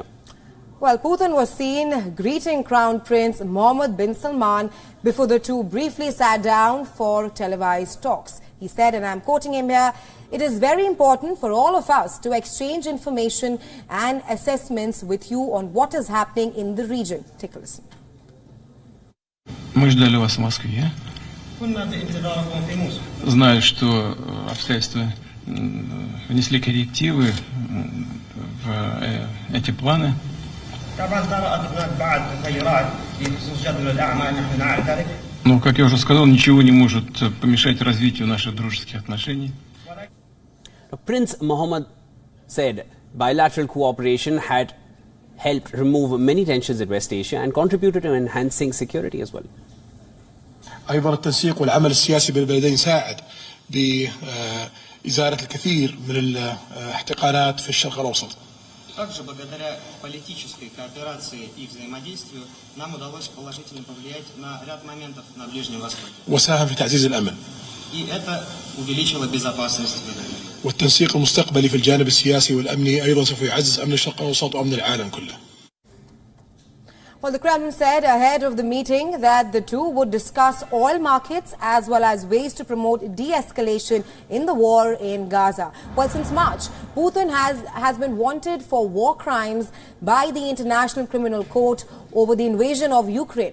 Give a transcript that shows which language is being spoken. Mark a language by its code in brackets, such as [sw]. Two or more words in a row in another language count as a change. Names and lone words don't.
[en] Well, Putin was seen greeting Crown Prince Mohammed bin Salman before the two briefly sat down for televised talks. He said, and I'm quoting him here, "It is very important for all of us to exchange information and assessments with you on what is happening in the region." Take a listen. [ru] Мы ждали вас в Москве. Знаю, что обстоятельства внесли коррективы в эти планы. Но, как я уже сказал, ничего не может помешать развитию наших дружеских отношений. [en] Prince Mohammed said bilateral cooperation had helped remove many tensions in West Asia and contributed to enhancing security as well. [ar] أيضا التنسيق والعمل السياسي بين البلدين ساعد بإزالة الكثير من الاحتقانات في الشرق الأوسط. [ru] Также благодаря политической кооперации и взаимодействию нам удалось положительно повлиять на ряд моментов на Ближнем Востоке. [ar] وساهم في تعزيز الأمن. [ru] И это увеличило безопасность в регионе. [ar] والتنسيق المستقبلي في الجانب السياسي والأمني أيضا سوف يعزز أمن الشرق الأوسط وأمن العالم كله. [en] Well, the Kremlin said ahead of the meeting that the two would discuss oil markets as well as ways to promote de-escalation in the war in Gaza. Well, since March, Putin has been wanted for war crimes by the International Criminal Court over the invasion of Ukraine.